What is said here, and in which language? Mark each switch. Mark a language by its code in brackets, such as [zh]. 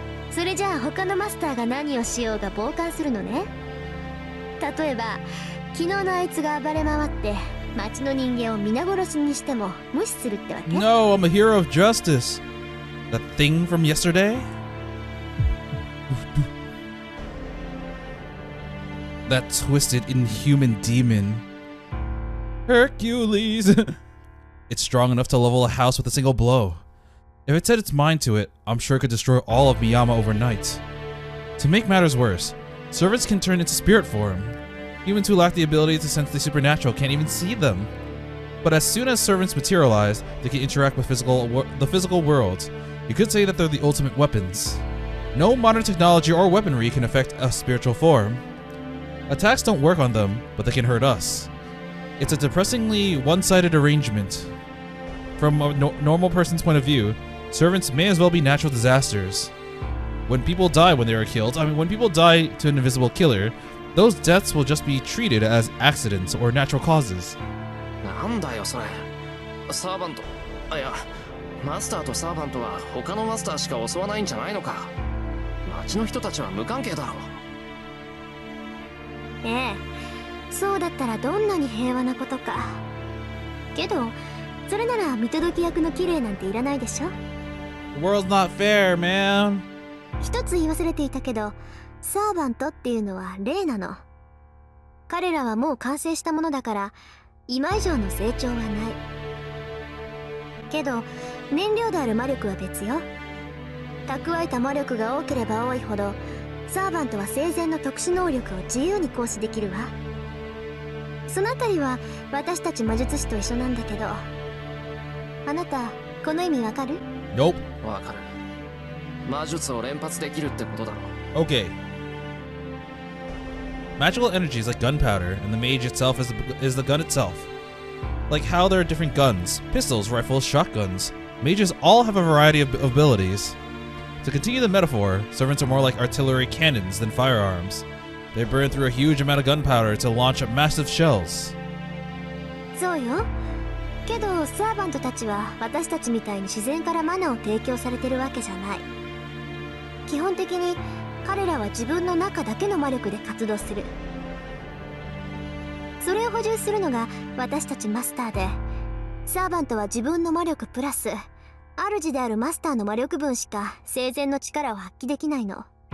[ja] それじゃあ他のマスターが何をしようが傍観するのね。例えば昨日のあいつが暴れ回って町の人間を皆殺しにしても無視するってわけ？ [en] No, I'm a hero of justice. That thing from yesterday? That twisted, inhuman demon. Hercules! It's strong enough to level a house with a single blow. If it set its mind to it, I'm sure it could destroy all of Miyama overnight. To make matters worse, servants can turn into spirit form. Humans who lack the ability to sense the supernatural can't even see them. But as soon as servants materialize, they can interact with the physical world. You could say that they're the ultimate weapons. No modern technology or weaponry can affect a spiritual form. Attacks don't work on them, but they can hurt us. It's a depressingly one-sided arrangement. From a normal person's point of view, servants may as well be natural disasters. When people die when they are killed, when people die to an invisible killer, those deaths will just be treated as accidents or natural causes. [ja] なんだよそれ。サーバント、いや、マスターとサーバントは他のマスターしか襲わないんじゃないのか。町の人たちは無関係だろう。ええ、そうだったらどんなに平和なことか。けどそれなら見届き役の綺麗なんていらないでしょ。 [en] The world's not fair, man. [ja] 一つ言い忘れていたけど、サーバントっていうのは霊なの。彼らはもう完成したものだから今以上の成長はない。けど燃料である魔力は別よ。蓄えた魔力が多ければ多いほどサーバントは生前の特殊能力を自由に行使できるわ。そのあたりは私たち魔術師と一緒なんだけど、あなたこの意味わかる？ [en] Nope. [ja] わかる。魔術を連発できるってことだろ。 [en] Okay. Magical energies like gunpowder, and the mage itself is the gun itself. Like how there are different guns, pistols, rifles, shotguns. Mages all have a variety of abilities. To continue the metaphor, servants are more like artillery cannons than firearms. They burn through a huge amount of gunpowder to launch massive shells. [ja] そうよ。けどサーバントたちは私たちみたいに自然からマナを提供されてるわけじゃない。基本的に彼らは自分の中だけの魔力で活動する。それを補充するのが私たちマスターで、サーバントは自分の魔力プラス主であるマスターの魔力分しか生前の力を発揮できないの。